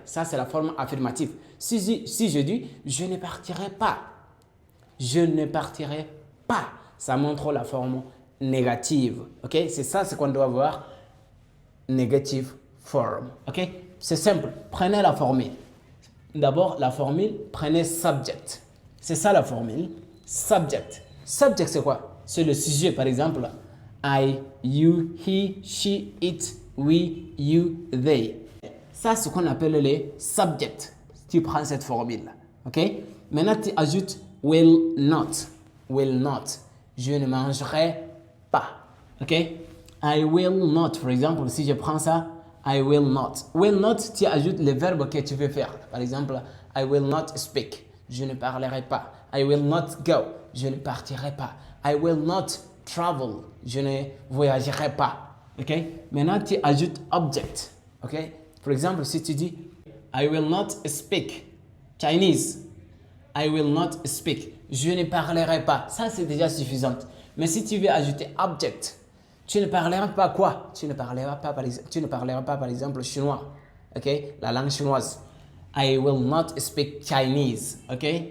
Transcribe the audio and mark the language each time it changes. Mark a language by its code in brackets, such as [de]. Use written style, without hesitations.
[fr] Ça, c'est la forme affirmative. Si je dis je ne partirai pas, je ne partirai pas, ça montre la forme négative. Ok? C'est ça ce qu'on doit voir. [en] Negative form. [fr] Ok? C'est simple. Prenez la formule. D'abord, la formule, prenez subject. C'est ça la formule. Subject. Subject, c'est quoi? C'est le sujet, par exemple. [en] I, you, he, she, it, we, you, they. [fr] Ça, c'est ce qu'on appelle les subjects. Tu prends cette formule. [en] Ok? [fr] Maintenant, tu ajoutes [en] will not. Will not. [fr] Je ne mangerai pas. Ok? [en] I will not. [fr] Par exemple, si je prends ça, [en] I will not. Will not, [fr] tu ajoutes le verbe que tu veux faire. Par exemple, [en] I will not speak. [fr] Je ne parlerai pas. [en] I will not go. [fr] Je ne partirai pas. [en] I will not travel. [fr] Je ne voyagerai pas. Ok? Maintenant, tu ajoutes object. Ok? Par exemple, si tu dis [en] I will not speak Chinese. I will not speak. [fr] Je ne parlerai pas. Ça, c'est déjà suffisant. Mais si tu veux ajouter object, tu ne parleras pas quoi? Tu ne parleras pas, par exemple, chinois. Ok? La langue chinoise. [en] I will not speak Chinese. Ok?